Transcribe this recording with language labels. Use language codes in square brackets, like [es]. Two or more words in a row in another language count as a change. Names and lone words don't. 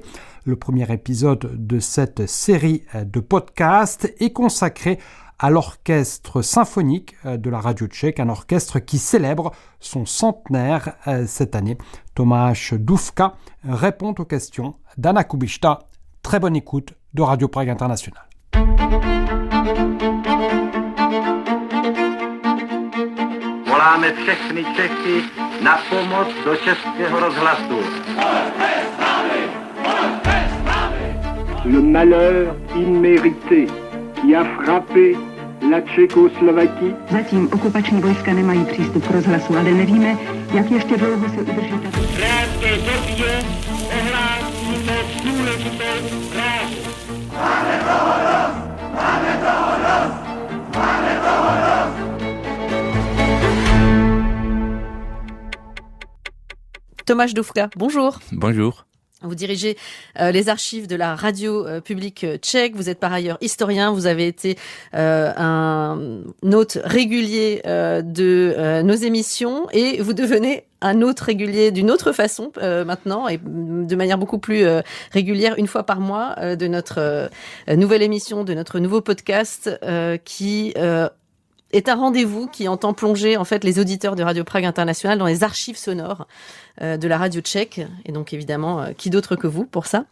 [fr] Le premier épisode de cette série de podcasts est consacré à l'orchestre symphonique de la radio tchèque, un orchestre qui célèbre son centenaire cette année. Tomáš Dufka répond aux questions d'Anna Kubišta. Très bonne écoute de Radio Prague International. [cs] Voláme všechny Čechy na pomoc do Českého rozhlasu. [fr] Le malheur immérité qui a frappé la Tchékoslovaquie. [cs] Zatím okupační vojska nemají přístup k rozhlasu, ale nevíme, jak ještě dlouho se udrží tato. V krátké době ohlásíme důležitou zprávu. Máme toho dost! Máme toho dost! Máme toho dost! [fr] Tomáš Dufka, bonjour. Bonjour. Vous dirigez les archives de la radio publique tchèque. Vous êtes par ailleurs historien. Vous avez été un hôte régulier de nos émissions et vous devenez un hôte régulier d'une autre façon maintenant et de manière beaucoup plus régulière, une fois par mois, de notre nouvelle émission, de notre nouveau podcast qui est un rendez-vous qui entend plonger en fait les auditeurs de Radio Prague International dans les archives sonores de la radio tchèque, et donc évidemment qui d'autre que vous pour ça.